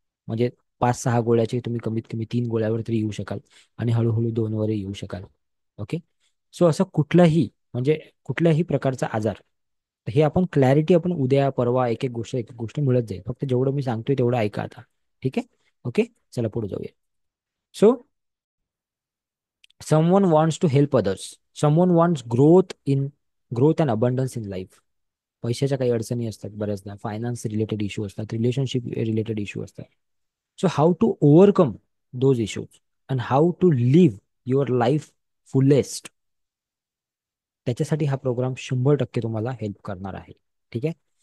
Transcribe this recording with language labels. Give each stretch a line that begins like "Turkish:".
Marathi: म्हणजे 5 6 गोळ्याचे तुम्ही कमीत कमी 3 गोळ्यावर तरी येऊ शकाल आणि हळूहळू 2वर येऊ शकाल. ओके. सो असं कुठलाही म्हणजे कुठल्याही प्रकारचा आजार, तर हे आपण क्लॅरिटी आपण उद्या परवा एक एक गोष्ट मिळत जाईल. फक्त जेवढं मी सांगतोय तेवढं ऐका आता. ठीक आहे. ओके. चला पुढे जाऊया.
English: So someone wants to help others, someone wants growth and abundance in life.
Marathi: पैशाच्या काही अडचणी असतात, बऱ्याचदा फायनान्स रिलेटेड इश्यू असतात, रिलेशनशिप रिलेटेड इश्यू असतात.
English: so how to overcome those issues and how to live your life fullest,
Marathi: त्याच्यासाठी हा programme 100% तुम्हाला हेल्प करणार आहे. ठीक आहे.